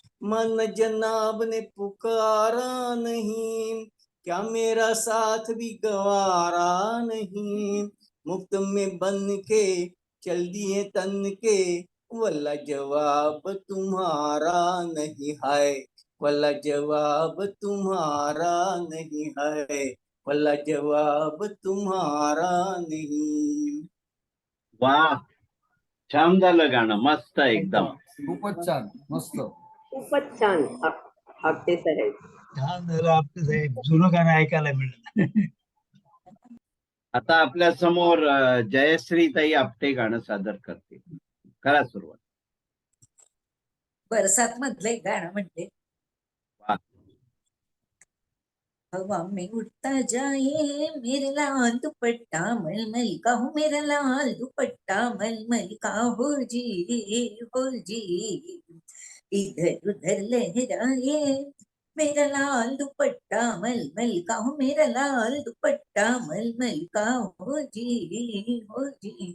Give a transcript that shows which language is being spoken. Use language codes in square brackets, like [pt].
[hi] मन जनाब ने पुकारा नहीं, क्या मेरा साथ भी गंवारा नहीं, मुफ्त में बन के चल दिए तन के, वाला जवाब तुम्हारा नहीं है, वाला जवाब तुम्हारा नहीं है, वाला जवाब तुम्हारा नहीं. [mr] वा, छान झालं गाणं, मस्त एकदम. खूपच छान, मस्त. खूपच छान आपटे साहेब. छान झालं आपलं साहेब, जुनं गाणं ऐकायला मिळालं. आता आपल्या समोर जयश्रीताई आपटे गाणं सादर करतील. करा सुरुवात. बरसात मधलं एक गाणं म्हणते. वा. [hi] हवा में उड़ता जाए मेरा लाल दुपट्टा मलमल का हो, मेरा लाल दुपट्टा मलमल का हो जी, इधर उधर लहराए मेरा लाल दुपट्टा मलमल का हो, मेरा लाल दुपट्टा मलमल का हो जी.